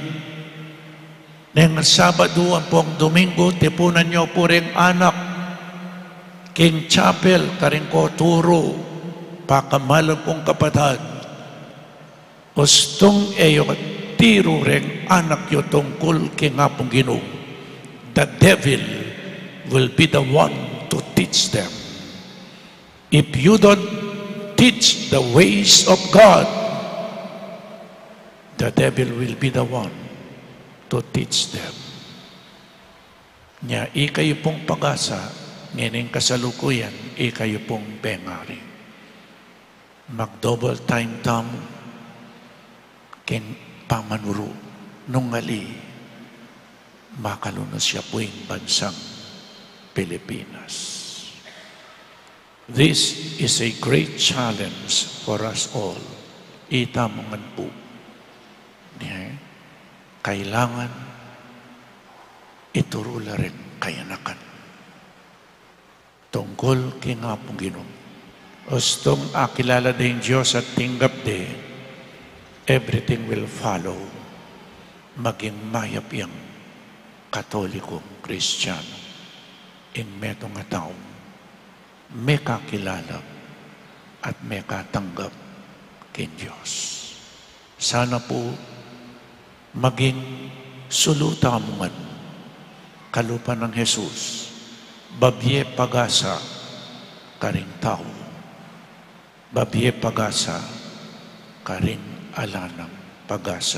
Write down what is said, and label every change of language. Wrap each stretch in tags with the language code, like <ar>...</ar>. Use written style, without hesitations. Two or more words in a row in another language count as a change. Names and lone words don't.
<pam>Nang Sabado ang pong Domingo, tipunan nyo po rin anak. King Chapel, karing ko turo, pakamalang kong kapatid. Ustong eyo tiro rin anak yo tungkol king apong Ginoo.</pam> <en>The devil will be the one to teach them. If you don't teach the ways of God, the devil will be the one to teach them.</en> <pam>Nya, ikayo pong pag-asa, ngayon kasalukuyan, ikayo pong pengari. Mag-</pam> <en>double time</en> <pam>tam, king pamanuro nung ngali makalunos siya puing bansang Pilipinas.</pam> <en>This is a great challenge for us all.</en> <pam>Itamangan po niya, kailangan iturula rin kayanakan. Tungkol kay nga pong Ginoo. Ostong akilala din Diyos at tinggap de,</pam> <en>everything will follow.</en> <pam>Maging mayap yang Katolikong Kristiyano. In metong nga taong may kakilala at may katanggap kay Diyos. Sana po maging sulutamungan kalupa ng Jesus, babye pagasa karing tao, babye pagasa karing alanang pagasa.</pam>